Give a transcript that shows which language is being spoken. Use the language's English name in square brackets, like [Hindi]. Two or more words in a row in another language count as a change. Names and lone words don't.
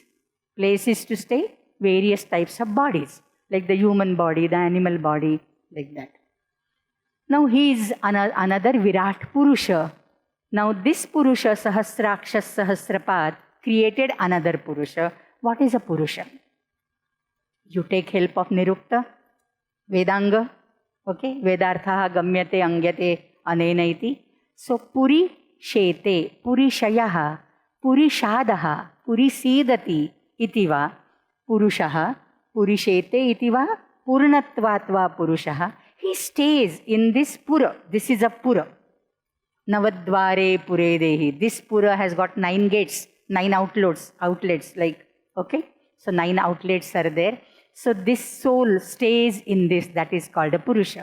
[English] Places to stay, various types of bodies, like the human body, the animal body, like that. Now he is another Virat Purusha. Now this Purusha, [Sanskrit] सहस्राक्षः सहस्रपात्, [English] created another Purusha. What is a Purusha? You take help of Nirukta, Vedanga, okay? [Sanskrit] वेदार्थः गम्यते अङ्ग्यते अनेन इति. So पुरि शेते, पुरि शयः, पुरि षदः, पुरि सीदति इति वा पुरुषः, पुरि शेते इति वा पूर्णत्वात् वा पुरुषः. [English] He stays in this Pura. This is a Pura. [Sanskrit] नवद्वारे पुरे देही. [English] This Pura has got 9 gates, 9 outlets like, okay? So 9 outlets are there. So this soul stays in this, that is called a Purusha.